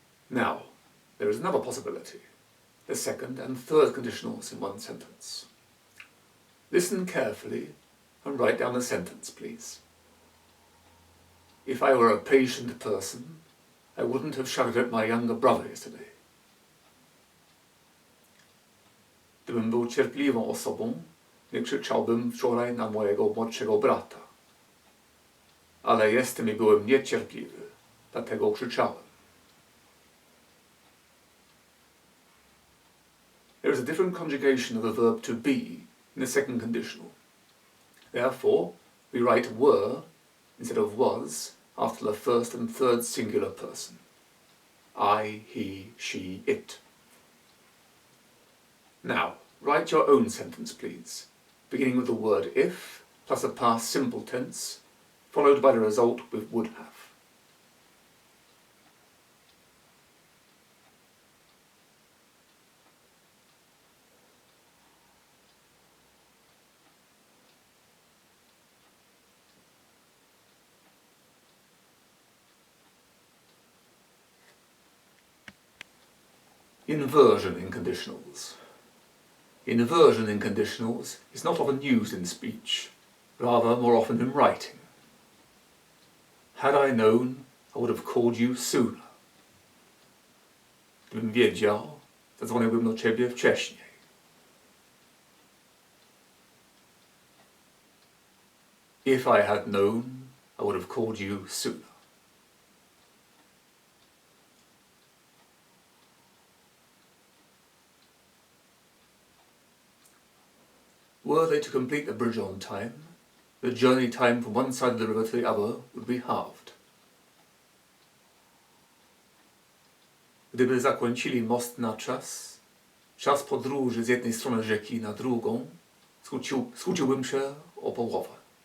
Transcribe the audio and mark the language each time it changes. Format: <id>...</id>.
<en>Now, there is another possibility, the second and third conditionals in one sentence. Listen carefully and write down the sentence, please. If I were a patient person, I wouldn't have shouted at my younger brother yesterday.</en> <pl>Gdybym był cierpliwą osobą, nie krzyczałbym wczoraj na mojego młodszego brata. Ale jestem i byłem niecierpliwy, dlatego krzyczałem.</pl> <en>There is a different conjugation of the verb to be in the second conditional. Therefore, we write were instead of was after the first and third singular person. I, he, she, it. Now, write your own sentence, please, beginning with the word if, plus a past simple tense, followed by the result with would have. Inversion in conditionals. Inversion in conditionals is not often used in speech, rather more often in writing. Had I known, I would have called you sooner.</en> <pl>Gdybym wiedział, zadzwoniłbym do ciebie wcześniej.</pl> <en>If I had known, I would have called you sooner. Were they to complete the bridge on time, the journey time from one side of the river to the other would be halved.</en> <pl>Gdyby zakończyli most na czas, czas podróży z jednej strony rzeki na drugą skróciłbym się o połowę.</pl>